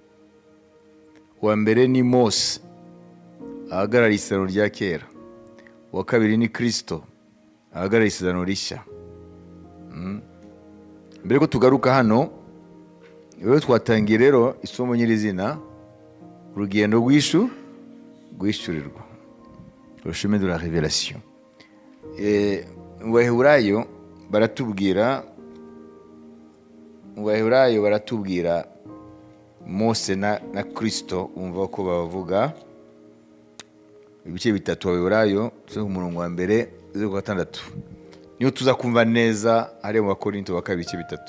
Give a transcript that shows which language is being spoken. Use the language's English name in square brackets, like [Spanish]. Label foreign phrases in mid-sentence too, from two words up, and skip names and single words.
[Kinyarwanda] Uwa mbere ni Mose, ahagarariye isezerano rya kera. Uwa kabiri ni Kristo, ahagarariye isezerano rishya. Mbere ko tugaruka hano, rero twatangiye rero isomo nyirizina, urugendo rwishyurirwa, [French] le chemin de la révélation. [Kinyarwanda] Mu Baheburayo baratubwira Mose na Kristo, umva ko bavuga ibice bitatu abaheburayo ku murongo wa mbere kugeza ku gatandatu niyo tuza kumva neza ari mu Bakorinto wa kabiri ibice bitatu.